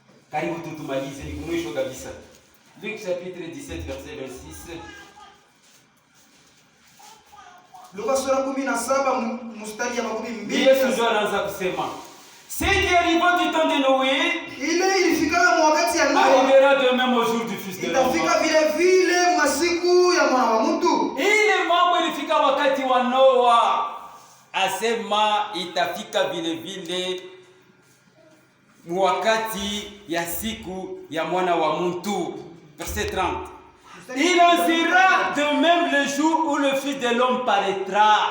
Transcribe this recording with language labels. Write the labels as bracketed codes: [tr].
[sw] Karibu tutumalize ni kumwisho kabisa. [fr] Luc chapitre 17 verset 26. [sw] Luka sura 17 mstari wa 22. Yesu ndio anaanza kusema. [fr] Ce qui arriva du temps de Noé, [sw] ile ilifika wakati ya Noa, [fr] arrivera de même au jour du fils de l'homme. [sw] Itafika vile vile masiku ya mwana wa mtu. Ile mambo ilifika wakati wa Noa. Asema itafika vile vile wakati ya siku ya mwana wa mtu. [fr] Verset 30. Il en sera de même le jour où le fils de l'homme paraîtra.